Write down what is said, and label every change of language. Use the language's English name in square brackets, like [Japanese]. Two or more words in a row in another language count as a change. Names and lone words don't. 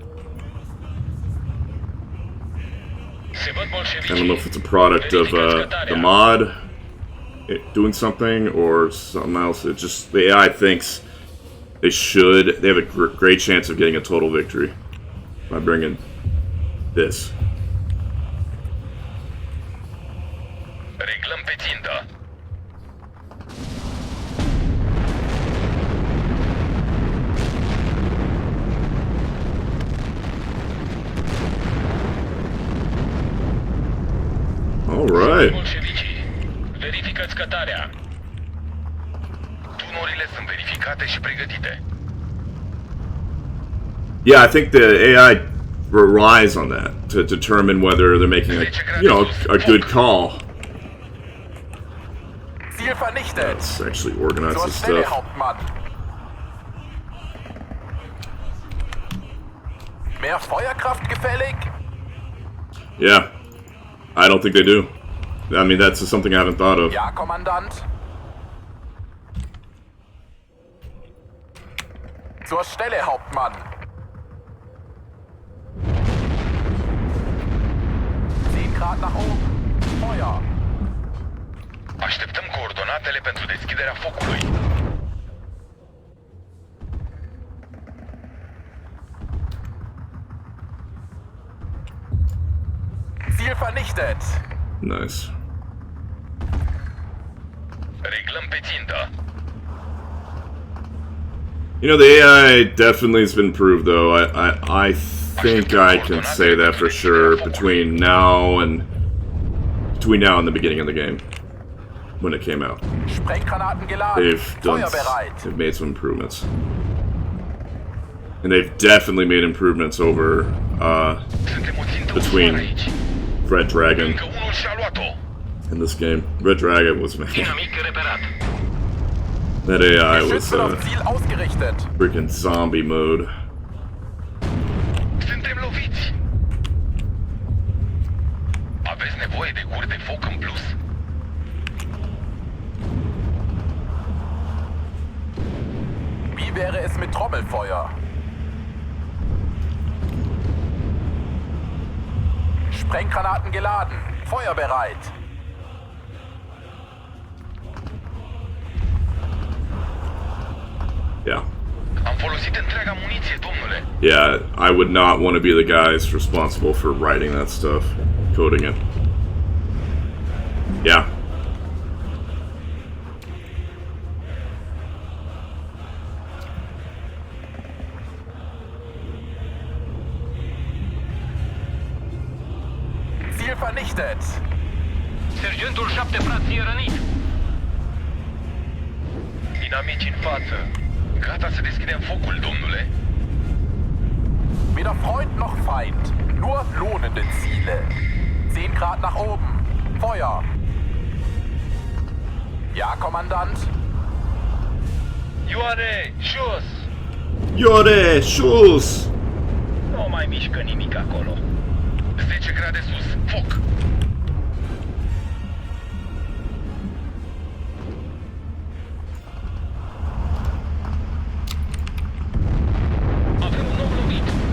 [English] I don't know if it's a product of the mod doing something or something else. It just, the AI thinks they have a great chance of getting a total victory by bringing this. [Romanian] Reglăm pe țintă. [English] All right. [Romanian] Bolșevicii, verificați cătarea. Tunurile sunt verificate și pregătite. [English] Yeah, I think the AI relies on that to determine whether they're making a good call. [German] Ziel vernichtet. [English] Let's actually organize [German] Zur [English] this [German] Stelle, [English] stuff. [German] Hauptmann. Mehr Feuerkraft gefällig? [English] Yeah, I don't think they do. I mean, that's something I haven't thought of. [German] Ja, Kommandant. Zur Stelle, Hauptmann. 10 Grad nach oben. Feuer. [Romanian] Așteptăm coordonatele pentru deschiderea focului. [German] Ziel vernichtet. [English] Nice. [Romanian] Reglăm pe țintă. [English] You know, the AI definitely has been improved, though. I think I can say that for sure between now and the beginning of the game, when it came out. [German] Sprenggranaten geladen. [English] They've made some improvements, and they've definitely made improvements over between Red Dragon and this game. Red Dragon was, man, that AI was [German] Geschütze auf Ziel ausgerichtet. [English] freaking zombie mode. [Romanian] Suntem loviți. Aveți nevoie de guri de foc în plus. [German] Wie wäre es mit Trommelfeuer? Sprenggranaten geladen. Feuerbereit. [English] Yeah. [Romanian] Am folosit întreaga muniție, domnule. [English] Yeah, I would not want to be the guys responsible for writing that stuff, coding it. Yeah. [German] Ziel vernichtet. [Romanian] Sergentul 7 frații e rănit. Inamici în față. Gata să deschidem focul, domnule. [German] Weder Freund noch Feind. Nur lohnende Ziele. 10 Grad nach oben. Feuer. Ja, Kommandant. [Romanian] Ioane, jos! Iore, sus! Nu mai mișcă nimic acolo. 10 grade sus. Foc! Avem un nou lovit.